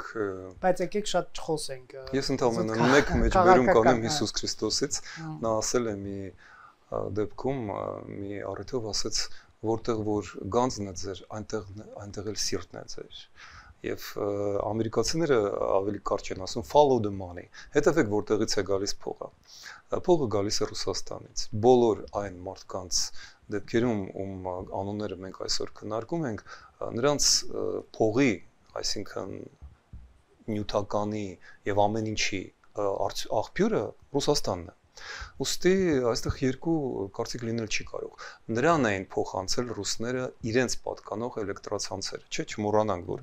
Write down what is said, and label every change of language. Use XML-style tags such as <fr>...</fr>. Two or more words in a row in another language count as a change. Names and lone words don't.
<hy>Բայց եկեք շատ չխոսենք։ Ես ընդհանրապես մեկ մեջբերում կանեմ Հիսուս Քրիստոսից, նա ասել է մի դեպքում մի առիթով ասեց որտեղ որ գանձն է ձեր այնտեղ էլ սիրտն է ձեր եւ ամերիկացիները ավելի կարճ են ասում</hy> <en>follow the money</en> <hy>հետևեք որտեղից է գալիս փողը գալիս է Ռուսաստանից բոլոր այն մարդկանց դեպքերում ում անունները մենք այսօր քննարկում ենք նրանց փողի այսինքն նյութականի եւ ամեն ինչի աղբյուրը Ռուսաստանն է Ոստի այստեղ երկու կարծիք լինել չի կարող։ Նրան էին փոխանցել ռուսները իրենց պատկանող էլեկտրացանցերը, չէ՞, չմոռանանք որ։</hy>